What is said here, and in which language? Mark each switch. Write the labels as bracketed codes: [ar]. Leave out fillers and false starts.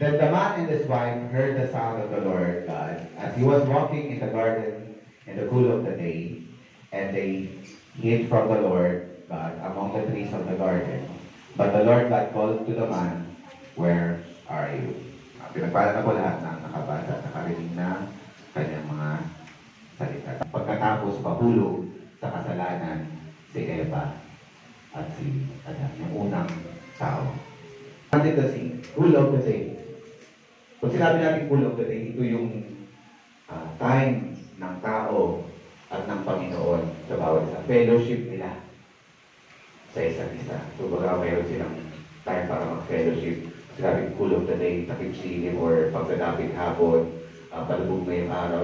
[en] Then the man and his wife heard the sound of the Lord God as he was walking in the garden in the cool of the day, and they hid from the Lord God among the trees of the garden. But the Lord God called to the man, "Where are you?" [tl] Pinagpala na po lahat ng nakabasa at nakarinig na kanyang mga salita. Pagkatapos pahulog sa kasalanan si Eva at si Adan, yung unang tao. [en] Planted the seed, cool of the day. [tl] Kung sinabi natin [en] cool of the day, [tl] ito yung time ng tao at ng Panginoon sa bawat isa. Fellowship nila sa isa't isa. So baga mayroon silang time para mag-fellowship. Sinabi [en] cool of the day, [tl] takip silim or pagdadapit hapon, palubog na yung araw.